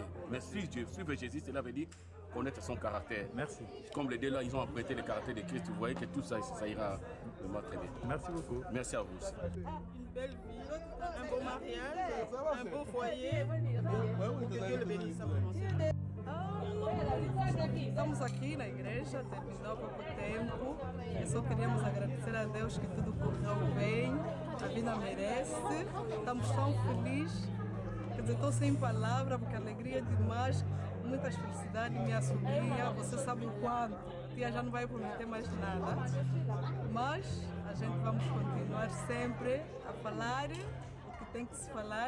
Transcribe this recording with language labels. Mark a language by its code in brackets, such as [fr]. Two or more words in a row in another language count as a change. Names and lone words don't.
[fr] Mais suivre Jésus, cela veut dire connaître son caractère. Merci. Comme les deux là, ils ont emprunté le caractère de Christ, vous voyez que tout ça, ça ira vraiment très bien. Merci beaucoup. Merci à vous aussi. Une belle vie, un beau mariage, un beau foyer. Que Dieu le bénisse simplement. [pt] Estamos aqui na igreja, terminou há pouco tempo e só queríamos agradecer a Deus que tudo correu bem, a vida merece, estamos tão felizes, quer dizer, estou sem palavra porque a alegria é demais, muitas felicidades, minha sobrinha, você sabe o quanto, a tia já não vai prometer mais nada, mas a gente vamos continuar sempre a falar o que tem que se falar.